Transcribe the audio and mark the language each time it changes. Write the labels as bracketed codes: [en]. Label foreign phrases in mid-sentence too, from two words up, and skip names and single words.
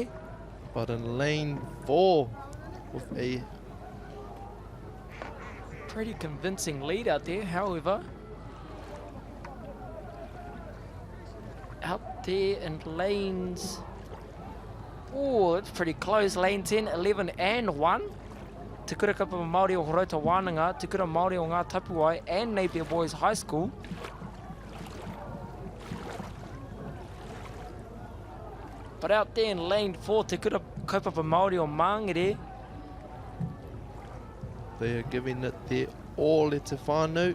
[en] But in lane 4, with a pretty convincing lead out there, however. Out there in lanes, oh, it's pretty close. Lane 10, 11 and 1. Te Kura Kaupapa Māori o Horauta Wānanga, Te Kura Māori o Ngā Tapuai and Napier Boys High School. But out there in lane 4, Te Kura Kaupapa Māori o Mangere. They are giving it their all at Te Whānau.